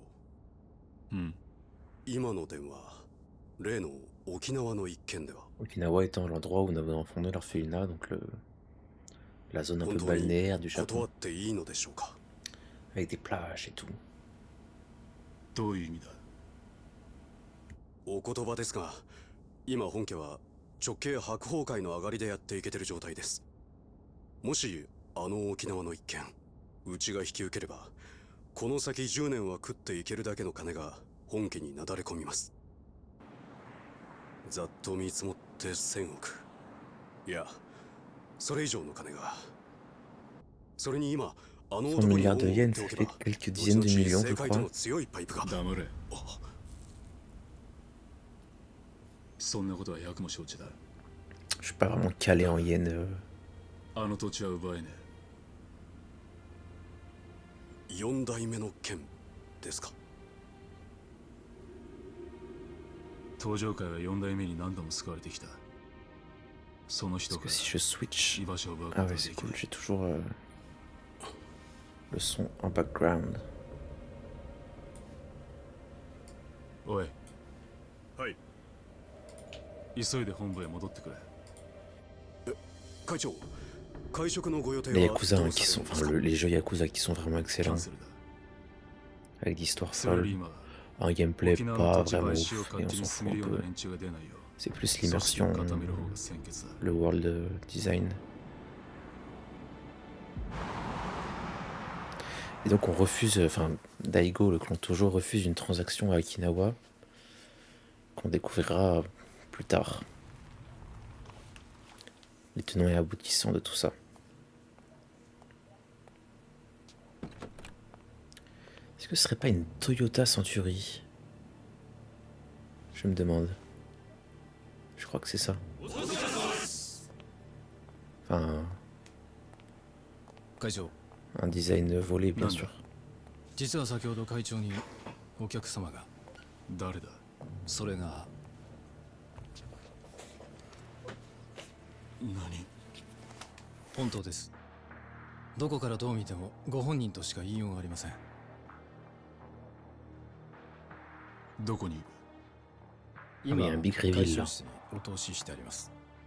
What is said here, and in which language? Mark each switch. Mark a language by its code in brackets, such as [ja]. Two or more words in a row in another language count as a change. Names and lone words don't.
[ja] うん。今の電話、例の沖縄の一件では。 [fr] Okinawa étant l'endroit où nous avons fondé l'orphelinat, donc la zone un peu balnéaire du [ja] 断 [fr] Japon. [ja] っていいのでしょうか。 [fr] Avec des plages et tout. [ja] どういう意味だ。お言葉ですが、今本家は直系白鵬会の上がりでやっていけてる状態です。もしあの沖縄の一件、うちが引き受ければ、この先10年は食っていけるだけの金が本家になだれ込みます。ざっと見積もって1000億。いや、それ以上の金が。それに今、あの男に恩を売っておけば、後々政界との強いパイプが。黙れ。そんなことは百も承知だ。 [fr] Je suis pas vraiment calé en yen. [ja] あの土地は奪えねえ。4代目の剣ですか。登場会は4代目に何度も救われてきた。その人 [fr] Parce [ja] が [fr] que si je switch. [ja] 居場所を奪うこ [fr] Ah [ja] とは [fr] ouais, [ja] で [fr] c'est [ja] きな [fr] cool. [ja] い。 [fr] J'ai toujours le son en background. [ja] おい。はい。急いで本部へ戻ってくれ。会長、会食のご予定 [fr] Les [ja] は [fr] Yakuza [ja] ど [fr] hein, [ja] うさ [fr] qui [ja] れ [fr] sont, [ja] るんです [fr] enfin [ja] か？ [fr] les jeux Yakuza qui sont vraiment [ja] キャ [fr] excellents, [ja] ンセルだ。 [fr] avec des histoires [ja] それより [fr] folles, [ja] 今 [fr] un gameplay [ja] 沖縄の [fr] pas [ja] 土地 [fr] vraiment [ja] 買収を [fr] ouf, [ja] 勝 [fr] et on [ja] 手に [fr] s'en [ja] 進め [fr] fout [ja] る [fr] un [ja] ような [fr] peu. [ja] 連中が出ないよ。 [fr] C'est plus [ja] 組織を [fr] l'immersion, [ja] 固める方が先決だ。 [fr] le [en] world design. [fr] Et donc on refuse, enfin Daigo, le clan Tojo, refuse une transaction à Okinawa qu'on découvrira plus tard. Les tenants et aboutissants de tout ça. Est-ce que ce serait pas une Toyota Century? Je me demande. Je crois que c'est ça. Enfin, [ja] 会長、 [fr] un design volé, bien sûr. [ja] 実は先ほど会長にお客様が。誰だ？それが何？本当です。どこからどう見てもご本人としか言いようがありません。どこにいる？今、 [fr] il y a un [en] big reveal [ja] 会 [fr] là. [ja] 長室にお通ししてあります。